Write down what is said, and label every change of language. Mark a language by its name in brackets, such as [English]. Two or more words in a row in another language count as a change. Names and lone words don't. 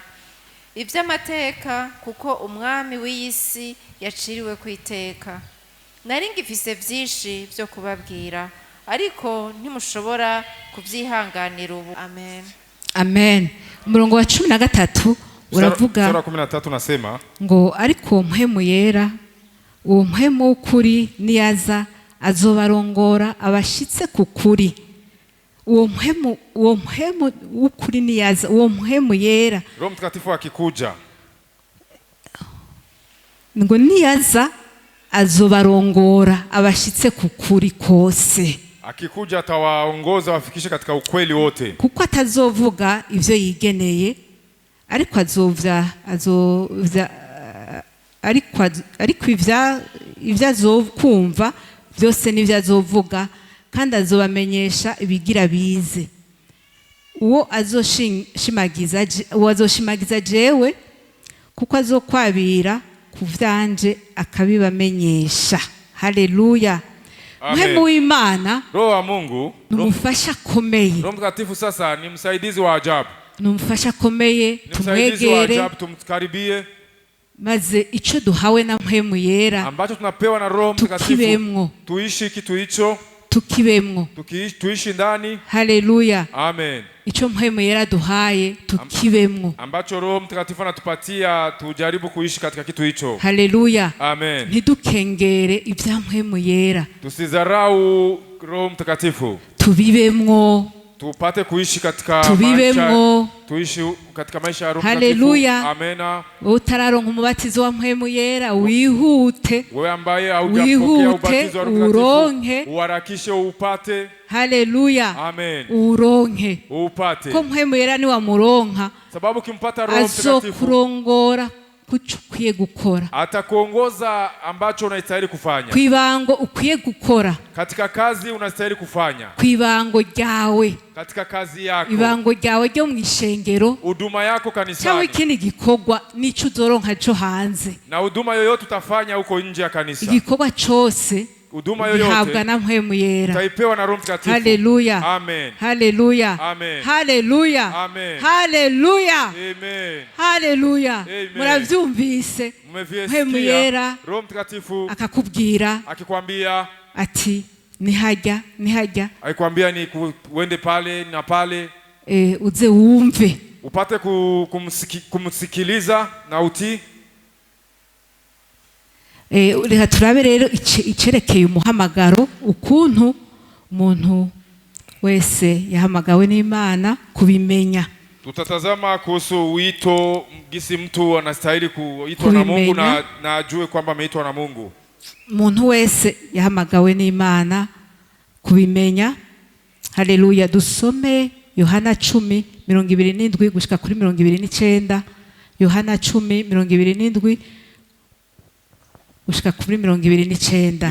[Rundi] Ivy'amateka kuko umwami w'iyisi yaciriwe kwiteka. Nari ngifise vyinshi vyo kubabwira, ariko ntimushobora kuvyihanganira ubu. Amen. Amen. Umurongo wa 13 uravuga [Swahili] sura 13 nasema [Rundi] ngo ariko Mpwemu Yera, uwo Mpwemu w'ukuri niyaza azobarongora abashitse ku kuri. Uwo Mpwemu w'ukuri niyaza, uwo Mpwemu Yera, [Swahili] Roho Mtakatifu akikuja, [Rundi] ngo niyaza azobarongora abashitse ku kuri kose. [Swahili] Akikuja atawaongoza wafikishe katika ukweli wote. [Rundi] Kuko atazovuga ivyo yigeneye, ariko ariko ivyo azokumva byose nibyo azovuga kandi azobamenyesha ibigira bize. Uwo azoshimagiza jewe kuko azokwabira ku vyanje akabibamenyesha. Haleluya. Mwemu w'Imana, [Swahili] Roho wa Mungu, [Rundi] numufasha komeye. [Swahili] Roho Mtakatifu sasa ni msaidizi wa ajabu. [Rundi] Numufasha komeye, tumwegere, [Swahili] tumkaribie. [Rundi] Maze ico duhawe na Mwemu Yera [Swahili] ambacho tunapewa na Roho Mtakatifu tuishi kitu hicho, [Rundi] tukibemwo, [Swahili] tuishi ndani. Haleluya. Amen. [Rundi] Ico Mwemu Yera duhaye tukibemwo, [Swahili] ambacho Roho Mtakatifu anatupatia tujaribu kuishi katika kitu hicho. Haleluya. Amen. [Rundi] Ntidukengere ibya Mwemu Yera, [Swahili] tusizarau Roho Mtakatifu, [Rundi] tubibemwo, [Swahili] tupate kuishi katika [Rundi] tubibemwo, [Swahili] tuishi katika maisha ya Roho Mtakatifu. Haleluya. Amena. [Rundi] Utararonka umubatizo wa Mwemu Yera, wihute, [Swahili] wewe ambaye haujapokea ubatizo wa Roho Mtakatifu, [Rundi] uronke, [Swahili] uharakishe upate. Haleluya. Amen. [Rundi] Uronke, [Swahili] upate, [Rundi] ko Mwemu Yera ni wa muronka, [Swahili] sababu kimpata Roho Mtakatifu [Rundi] azokurongora kuchukwiye gukora, [Swahili] atakuongoza ambacho unastahili kufanya, [Rundi] kwibango ukwiye gukora, [Swahili] katika kazi unastahili kufanya, [Rundi] kwibango ryawe, [Swahili] katika kazi yako, [Rundi] ibango ryawe ryo mwishengero, [Swahili] huduma yako kanisani, [Rundi] cyangwa ikindi gikorwa nico uzoronka cyo hanze, [Swahili] na huduma yoyote utafanya huko nje ya kanisa, [Rundi] igikorwa cyose [Swahili] huduma yoyote [Rundi] habwa na Mwemu Yera, [Swahili] utaipewa na Roho Mtakatifu. Haleluya. Amen. Haleluya. Amen. Haleluya. Amen. Haleluya. Amen. Haleluya. Amen. [Rundi] Muravyumvise, Mwemu Yera [Swahili] Roho Mtakatifu [Rundi] akakubwira [Swahili] akikwambia [Rundi] ati nihajya, [Swahili] akikwambia ni uende pale na pale, [Rundi] uze wumve, [Swahili] upate kumsikiliza na utii. [Rundi] Reka turabe rero icerekeye umuhamagaro, ukuntu umuntu wese yahamagawe n'Imana kubimenya. [Swahili] Tutatazama kuhusu wito, gisi mtu anastahili kuitwa na Mungu na ajue kwamba ameitwa na Mungu. [Rundi] Umuntu wese yahamagawe n'Imana kubimenya. Haleluya. Dusome Yohana 10:27 gushika kuri 29. Yohana 10:27 gushika kuri 29.